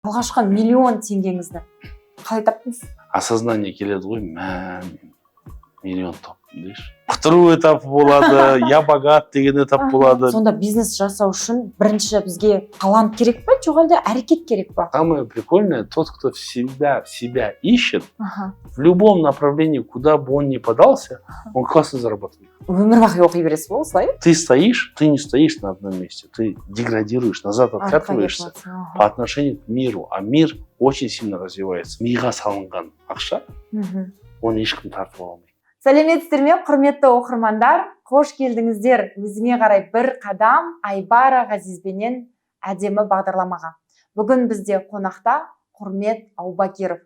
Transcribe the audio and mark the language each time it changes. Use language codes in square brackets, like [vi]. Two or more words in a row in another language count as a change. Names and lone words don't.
[kk] алғашқы миллион теңгеңізді қалай таптыңыз? Осознание келеді ғой, миллион таптым дейші. Құтыру этапы болады, [ru] я богат [kk] деген этап болады. Сонда бизнес жасау үшін бірінші бізге талант керек па, жоқ әлде әрекет керек па? [ru] Самое прикольное, тот, кто себя ищет, в любом направлении, куда бы он ни подался, он классно зарабатывает. [kk] Өмір бақи оқи бересіз ба осылай? [ru] Ты стоишь, ты не стоишь на одном месте, ты деградируешь, назад откатываешься по отношению к миру, а мир очень сильно развивается. [kk] Миға салынған ақша, оны ешкім тартып ала алмайды. Сәлеметсіздер ме, құрметті оқырмандар? Қош келдіңіздер өзіңе қарай бір қадам Айбара Ғазизбенен әдемі бағдарламаға. Бүгін бізде қонақта Құрмет Аубакиров.